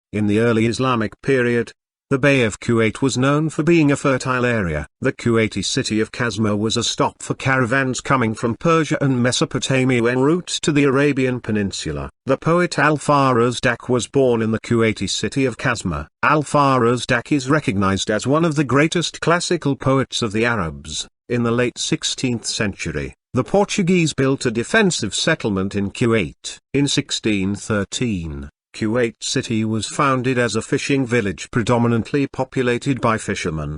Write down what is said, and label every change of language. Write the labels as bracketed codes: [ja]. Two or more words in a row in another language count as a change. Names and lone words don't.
[en] In the early Islamic period, the Bay of Kuwait was known for being a fertile area. The Kuwaiti city of Kazma was a stop for caravans coming from Persia and Mesopotamia en route to the Arabian Peninsula. The poet Al-Farazdak was born in the Kuwaiti city of Kazma. Al-Farazdak is recognized as one of the greatest classical poets of the Arabs. In the late 16th century, the Portuguese built a defensive settlement in Kuwait. In 1613, Kuwait City was founded as a fishing village predominantly populated by fishermen.